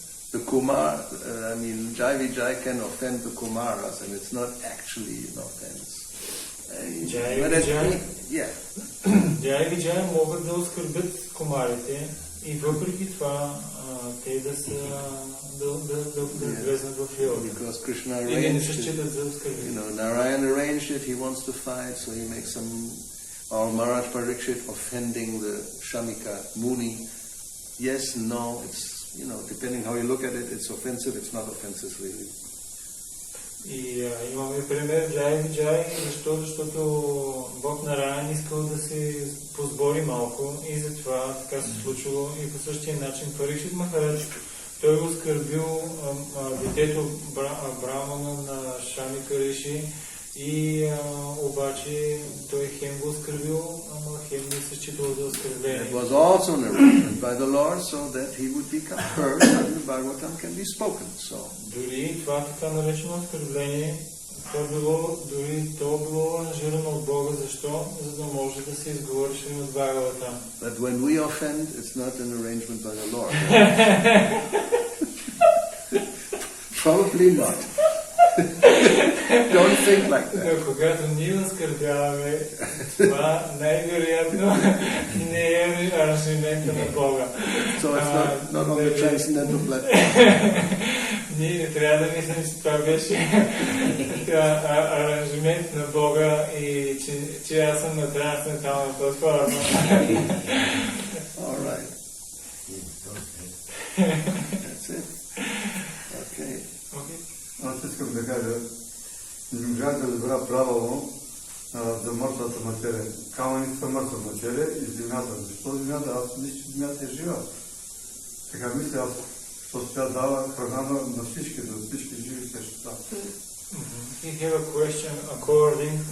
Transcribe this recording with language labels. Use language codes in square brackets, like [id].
[en] The Kumar, Jai Vijay can offend the Kumaras, and it's not actually an offense. [bg] Jai Vijay могат да оскърбят кумарите и въпреки това те да влезнат в лила. [en] Because Krishna arranged it, Narayan arranged it, he wants to fight, so he makes some, or Maharaj Parikshit offending the Shamika Muni. Yes, no, it's, depending how you look at it, it's offensive, it's not offensive really. [bg] И имаме пример Джай Виджай, защо? Защото Бог Нараян искал да се позбори малко и затова така се случило. И по същия начин Парикшит Махарадж, той го оскърбил детето Брамана на Шамика Риши и обаче той хем го оскърбил, ама хем не се считало за оскърбление. [en] It was also an arrangement by the Lord so that he would become heard and the Bhagavatam can be spoken. So [bg] Дори това така наречено оскърбление, дори то било аранжирано от Бога. Защо? За да може да се изговори Шримад Бхагаватам. [en] But when we offend, it's not an arrangement by the Lord. Probably not. Don't think like that. [bg] Но когато ние оскърбяваме, това най-вероятно не е аранжимента на Бога. [en] So it's not on the transcendental platform. [bg] Ние не трябва да мислим, че това беше аранжимент на Бога и че аз съм на трансцендентална платформа. [en] All right. That's it. Okay. [bg] Аз искам да кажа, не можах да разбера правилно за мъртвата материя. Камъните са мъртва материя и земята. Защо земята? Аз мисля, че земята е жива. Така мисля аз, защото тя дава храна на всички, за всички живи същества. [en] He have a question according